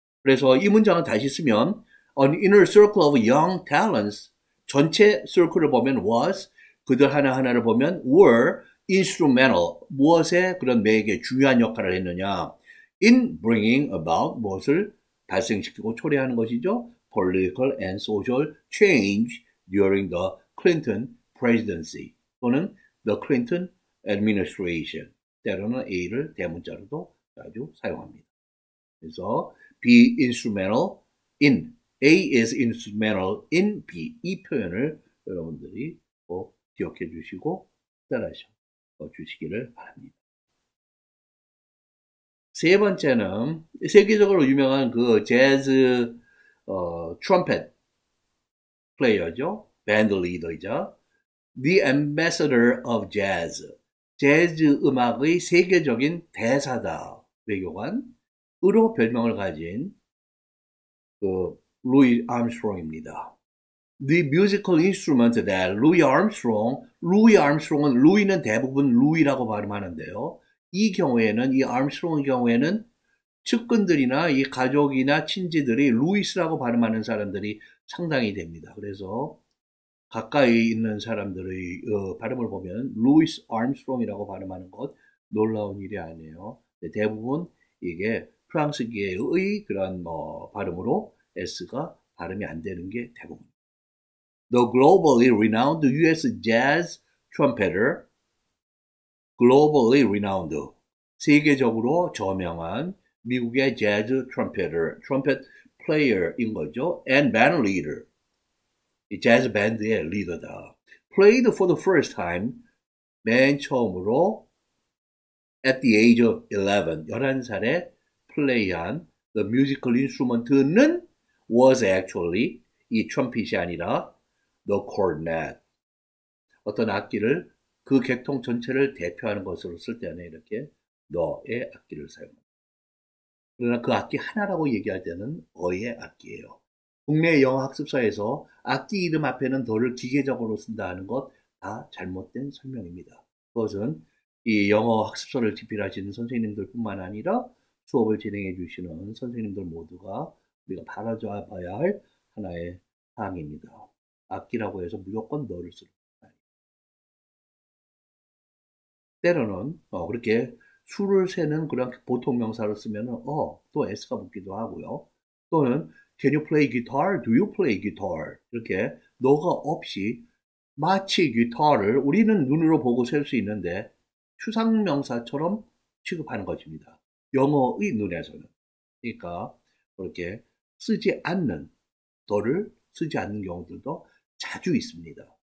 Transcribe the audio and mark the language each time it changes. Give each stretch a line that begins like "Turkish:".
Korean: 그래서 이 문장을 다시 쓰면
English: an inner circle of young talents,
Korean: 전체 circle을 보면
English: was,
Korean: 그들 하나하나를 보면
English: were instrumental,
Korean: 무엇에 그런 매개 중요한 역할을 했느냐,
English: in bringing about,
Korean: 무엇을 발생시키고 초래하는 것이죠.
English: political and social change during the Clinton presidency
Korean: 또는
English: the Clinton administration,
Korean: 때로는 A를 대문자로도 자주 사용합니다. 그래서
English: be instrumental in, A is instrumental in B,
Korean: 이 표현을 여러분들이 꼭 기억해 주시고 따라하셔 주시기를 바랍니다. 세 번째는 세계적으로 유명한 그 재즈 트럼펫 플레이어죠. 밴드 리더이자
English: The Ambassador of Jazz.
Korean: 재즈 음악의 세계적인 대사다. 외교관으로 별명을 가진 그 루이 암스트롱입니다.
English: The musical instrument that Louis Armstrong은
Korean: 루이는 대부분 루이라고 발음하는데요. 이 경우에는 이 암스트롱의 경우에는 측근들이나 이 가족이나 친지들이 루이스라고 발음하는 사람들이 상당히 됩니다. 그래서 가까이 있는 사람들의 발음을 보면 루이스 암스트롱이라고 발음하는 것 놀라운 일이 아니에요. 대부분 이게 프랑스계의 그런 발음으로 S가 발음이 안 되는 게 대부분.
English: The globally renowned U.S. jazz trumpeter, globally renowned,
Korean: 세계적으로 저명한 미국의 재즈 트럼펫터, 트럼펫 플레이어인 거죠.
English: And band leader,
Korean: 이 재즈 밴드의 리더다.
English: Played for the first time,
Korean: 맨 처음으로
English: at the age of
Korean: 11살에 플레이한
English: the musical instrument는 was actually
Korean: 이 트럼펫이 아니라
English: the cornet.
Korean: 어떤 악기를 그 객통 전체를 대표하는 것으로 쓸 때는 이렇게 너의 악기를 사용합니다. 그러나 그 악기 하나라고 얘기할 때는 어의 악기예요. 국내 영어 학습서에서 악기 이름 앞에는 더를 기계적으로 쓴다 하는 것 다 잘못된 설명입니다. 그것은 이 영어 학습서를 집필하시는 선생님들 뿐만 아니라 수업을 진행해 주시는 선생님들 모두가 우리가 바라봐야 할 하나의 사항입니다. 악기라고 해서 무조건 너를 쓰는 거 아니에요. 때로는 그렇게 수를 세는 그런 보통 명사를 쓰면 또 S가 붙기도 하고요.
English: 또는 Can you play guitar? Do you play guitar?
Korean: 이렇게 너가 없이 마치 기타를 우리는 눈으로 보고 셀 수 있는데 추상명사처럼 취급하는 것입니다. 영어의 눈에서는. 그러니까 그렇게 쓰지 않는 너를 쓰지 않는 경우들도 자주 있습니다.